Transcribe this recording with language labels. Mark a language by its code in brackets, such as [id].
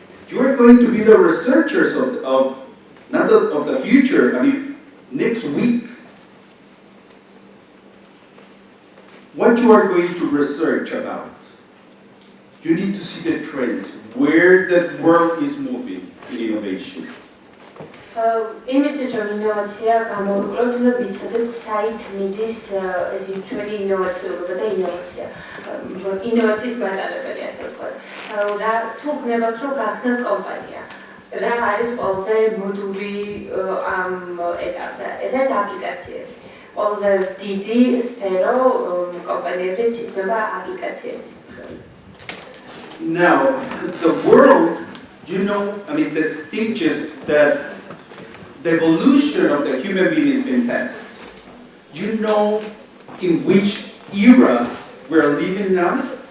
[en] You are going to be the researchers of the future. Next week, what you are going to research about. You need to see the trends, where the world is moving in innovation. [ka] იმისთვის რომ ინოვაცია გამოვიყენოთ, უნდა ვიცოდეთ საით მიდის ეს ჩვენი ინოვაციურობა და ინოვაცია. ინოვაციის მატარებელი ასე ვთქვათ. რა თუ გნებავთ რომ გახსნათ კომპანია. რა არის ყველაზე მოდული ამ ეტაპზე? ეს არის აპლიკაციები. ყველაზე დიდი სფერო კომპანიების იქნება აპლიკაციების. [en] Now, the world, the stages that the evolution of the human being has been passed. You know in which era we're living now?